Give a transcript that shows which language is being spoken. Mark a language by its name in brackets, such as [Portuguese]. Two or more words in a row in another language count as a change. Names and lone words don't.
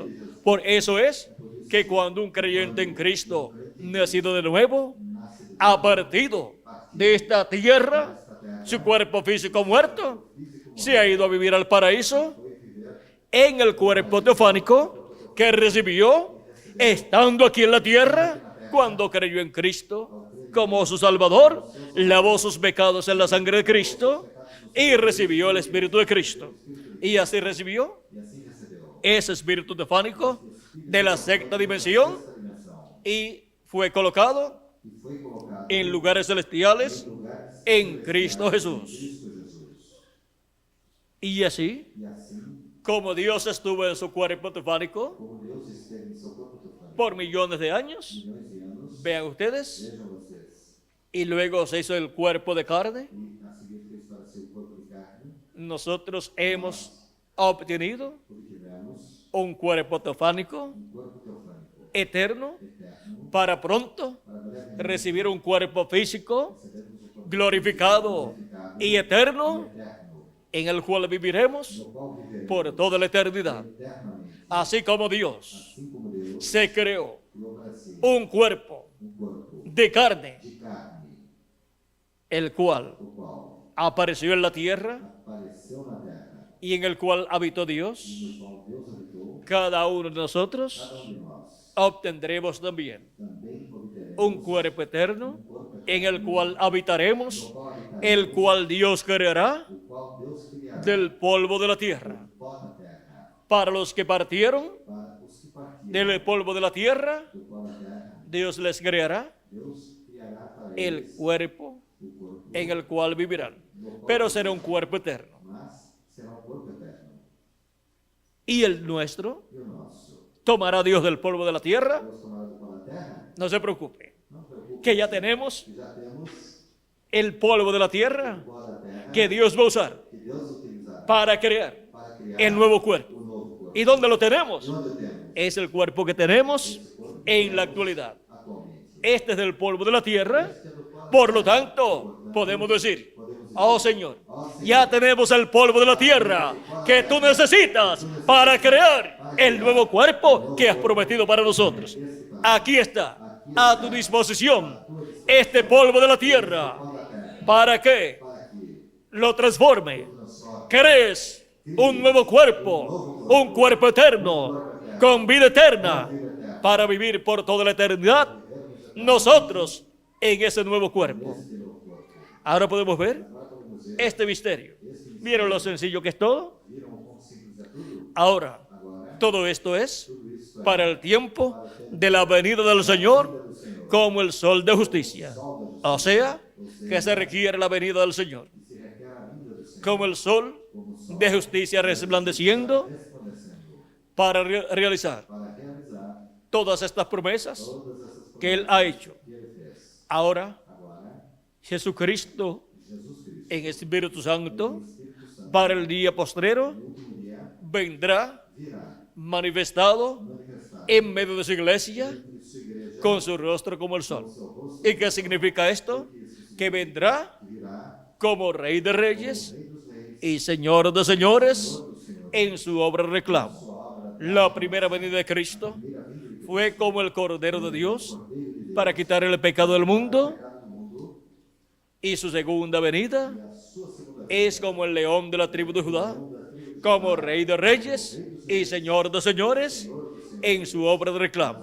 [Spanish] Por eso es que cuando un creyente en Cristo, nacido de nuevo, ha partido de esta tierra, su cuerpo físico muerto, se ha ido a vivir al paraíso en el cuerpo teofánico que recibió estando aquí en la tierra cuando creyó en Cristo como su Salvador, lavó sus pecados en la sangre de Cristo y recibió el Espíritu de Cristo. Y así recibió [Portuguese] E assim recebeu [Spanish] ese espíritu teofánico de la sexta dimensión [Portuguese] esta dimensão [Spanish] y fue colocado [Portuguese] e foi colocado [Spanish] en lugares celestiales [Portuguese] em lugares [Spanish] en Cristo Jesús. [Portuguese] Cristo Jesus. [Spanish] Y así, [Portuguese] E assim, [Spanish] como Dios estuvo en su cuerpo teofánico [Portuguese] como Deus esteve em seu corpo teofânico [Spanish] por millones de años, [Portuguese] milhões de anos, [Spanish] vean ustedes, [Portuguese] vejam vocês, [Spanish] y luego se hizo el cuerpo de carne, [Portuguese] e a seguir fez para ser o corpo de carne, [Spanish] nosotros hemos obtenido [Portuguese] obtivemos [Spanish] un cuerpo teofánico [Portuguese] corpo teofânico [Spanish] eterno [Portuguese] eterno, [Spanish] para pronto [Portuguese] para brevemente [Spanish] recibir un cuerpo físico [Portuguese] recebermos o corpo [Spanish] glorificado y eterno [Portuguese] eterno, [Spanish] en el cual viviremos [Portuguese] no qual viveremos [Spanish] por toda la eternidad. [Portuguese] eternamente. [Spanish] Así como Dios [Portuguese] Assim como Deus [Spanish] se creó [Portuguese] criou para si [Spanish] un cuerpo [Portuguese] corpo [Spanish] de carne, [Portuguese] de carne, [Spanish] el cual [Portuguese] o qual [Spanish] apareció en la tierra [Portuguese] apareceu na terra, [Spanish] y en el cual habitó Dios, [Portuguese] no qual Deus habitou, [Spanish] cada uno de [Portuguese] cada [Spanish] nosotros [Portuguese] de nós [Spanish] obtendremos también [Portuguese] também obteremos [Spanish] un cuerpo eterno [Portuguese] corpo [Spanish] en el cual habitaremos, [Portuguese] no qual habitaremos, [Spanish] el cual Dios creará [Portuguese] o qual Deus criará [Spanish] del polvo de la tierra. [Portuguese] pó da terra, [Spanish] Para los que partieron [Portuguese] para os que partiram [Spanish] del polvo de la tierra, [Portuguese] do pó da terra, [Spanish] Dios les creará [Portuguese] Deus criará para [Spanish] el [Portuguese] eles [Spanish] cuerpo [Portuguese] o corpo, [Spanish] en el cual vivirán, pero será un cuerpo eterno. [Portuguese] mas será um corpo eterno. [Spanish] Y el nuestro [Portuguese] E o nosso, [Spanish] tomará Dios del polvo de la tierra, [Portuguese] Deus tomará do pó da terra, [Spanish] no se preocupe, [Portuguese] não preocupe, [Spanish] que ya tenemos [Portuguese] que já temos [Spanish] el polvo de la tierra [Portuguese] o pó da terra [Spanish] que Dios va a usar [Portuguese] que Deus utilizará [Spanish] para crear [Portuguese] para criar [Spanish] el nuevo cuerpo. [Portuguese] o novo corpo. [Spanish] ¿Y dónde lo tenemos? [Portuguese] E onde temos [Spanish] Es el cuerpo que tenemos en la actualidad. [Portuguese] atualmente? [Spanish] Este es del polvo de la tierra, [Portuguese] Este é do pó da [Spanish] por lo tanto, podemos decir, oh Señor, ya tenemos el polvo de la tierra que tú necesitas para crear el nuevo cuerpo que has prometido para nosotros. Aquí está, a tu disposición, este polvo de la tierra, para que [Portuguese] para que [Spanish] lo transforme, [Portuguese] transforme [Spanish] crees un nuevo cuerpo, un cuerpo eterno, con vida eterna, para vivir por toda la eternidad, nosotros en ese nuevo cuerpo. [Portuguese] este novo corpo. [Spanish] Ahora podemos ver [Portuguese] Agora podemos ver, [Spanish] este misterio. ¿Vieron lo sencillo que es todo? [Portuguese] viram o quão simples é tudo? [Spanish] Ahora, [Portuguese] Agora, [Spanish] todo esto es [Portuguese] tudo isso é [Spanish] para el tiempo de la venida del Señor como el sol de justicia. O sea, que se requiere la venida del Señor [Portuguese] se requer a vinda do Senhor, [Spanish] como el sol de justicia resplandeciendo [Portuguese] resplandecendo, [Spanish] para realizar [Portuguese] para realizar [Spanish] todas estas promesas [Portuguese] todas essas [Spanish] que Él ha hecho. [Portuguese] que Ele fez. [Spanish] Ahora, [Portuguese] Agora, [Spanish] Jesucristo [Portuguese] Jesus Cristo, [Spanish] en Espíritu Santo, [Portuguese] Espírito Santo, [Spanish] para el día postrero, [Portuguese] no último dia, [Spanish] vendrá [Portuguese] virá [Spanish] manifestado [Portuguese] manifestar [Spanish] en medio de su iglesia [Portuguese] entre sua igreja [Spanish] con su rostro como el sol. [Portuguese] o seu rosto, [Spanish] ¿Y qué significa esto? Que vendrá [Portuguese] virá [Spanish] como Rey de Reyes [Portuguese] Rei dos Reis, [Spanish] y Señor de Señores [Portuguese] do Senhor. [Spanish] en su obra de reclamo. [Portuguese] Sua obra, [Spanish] La primera venida de Cristo [Portuguese] primeira vinda de [Spanish] fue como el Cordero de Dios [Portuguese] Cordeiro de Deus, [Spanish] para quitar el pecado del mundo, [Portuguese] pecado do mundo, [Spanish] y su segunda venida [Portuguese] e a sua segunda [Spanish] es como el león de la tribu de Judá, como Rey de Reyes y Señor de Señores en su obra de reclamo.